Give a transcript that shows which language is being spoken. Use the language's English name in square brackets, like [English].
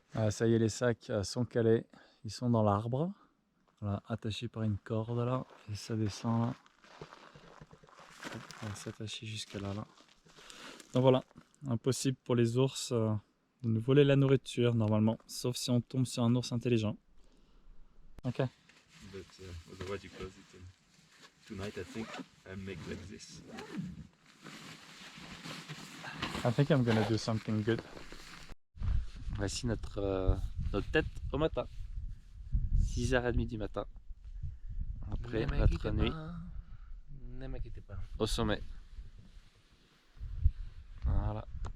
[French] Ça y est, les sacs sont calés, ils sont dans l'arbre, voilà, attachés par une corde là, et ça descend là, on va s'attacher jusqu'à là, là. Donc voilà, impossible pour les ours de nous voler la nourriture normalement, sauf si on tombe sur un ours intelligent. Ok. [English] But otherwise you close it. Tonight I think I make like this. I think I'm gonna do something good. [French] Voici notre tête au matin. 6h30 du matin. Après notre nuit. Ne m'inquiétez pas. Au sommet. Voilà.